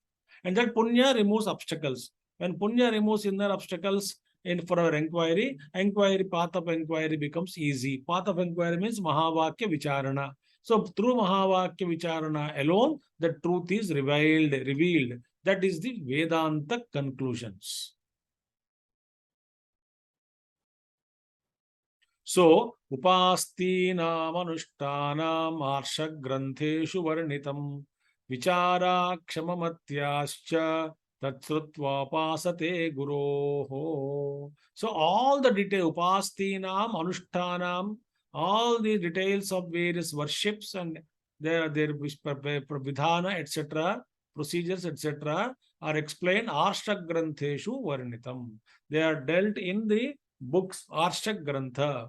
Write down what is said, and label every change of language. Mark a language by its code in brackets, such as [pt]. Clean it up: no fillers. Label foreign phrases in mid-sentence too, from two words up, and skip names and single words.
[en] And that punya removes obstacles. When punya removes inner obstacles for our inquiry, path of inquiry becomes easy. Path of inquiry means [sa] Mahavakya Vicharana. [en] So through [sa] Mahavakya Vicharana [en] alone, the truth is revealed. That is the Vedanta conclusions. So, [sa] upastinam anushtanam arshagrantheshu varnitam vichara kshamamathyascha tatsrutva pasate guroho. [en] So, all the details, [sa] upastinam anushtanam, [en] all the details of various worships and their vidhana, etc., procedures, etc., are explained [sa] arshagrantheshu varnitam. [en] They are dealt in the books Arshak Grantha.